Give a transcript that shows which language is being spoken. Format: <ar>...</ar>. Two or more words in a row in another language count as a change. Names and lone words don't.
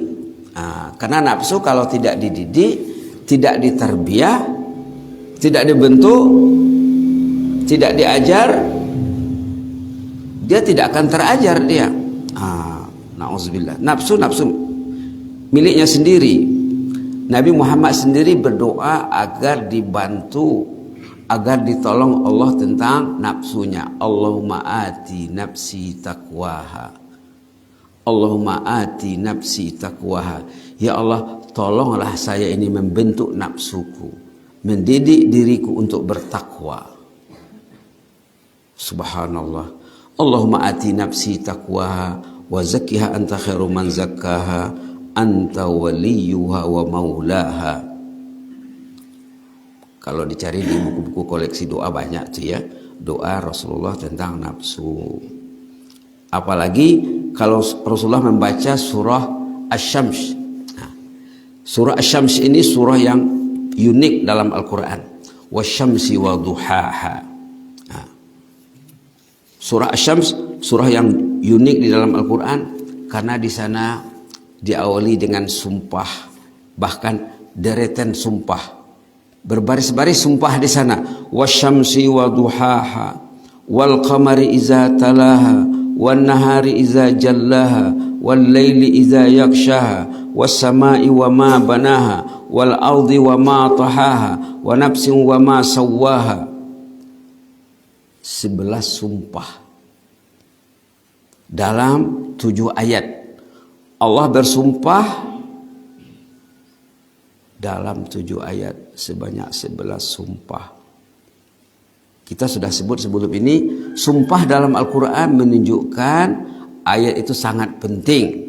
<id>Karena nafsu kalau tidak dididik, tidak diterbiah, tidak dibentuk, tidak diajar, dia tidak akan terajar dia. Na'udzubillah. Nafsu miliknya sendiri. Nabi Muhammad sendiri berdoa agar dibantu, agar ditolong Allah tentang nafsunya.</id> <ar>اللهم آت نفسي تقواها. اللهم آت نفسي تقواها.</ar> <id>Ya Allah, tolonglah saya ini membentuk nafsuku, mendidik diriku untuk bertakwa. Subhanallah.</id> <ar>اللهم آت نفسي تقواها وزكها أنت خير من زكاها أنت وليها ومولاها.</ar> <id>Kalau dicari di buku-buku koleksi doa banyak tuh ya, doa Rasulullah tentang nafsu. Apalagi kalau Rasulullah membaca surah Asy-Syams. Surah Asy-Syams ini surah yang unik dalam Al-Quran.</id> <ar>والشمس وضحاها.</ar> <id>Surah Asy-Syams surah yang unik di dalam Al-Quran karena di sana diawali dengan sumpah, bahkan deretan sumpah, berbaris-baris sumpah di sana.</id> <ar>والشمس وضحاها والقمر إذا تلاها والنهار إذا جلاها والليل إذا يغشاها والسماء وما بناها والأرض وما طحاها ونفس وما سواها.</ar> <id>11 sumpah dalam 7 ayat. Allah bersumpah dalam 7 ayat sebanyak 11 sumpah. Kita sudah sebut sebelum ini, sumpah dalam Al-Quran menunjukkan ayat itu sangat penting.</id>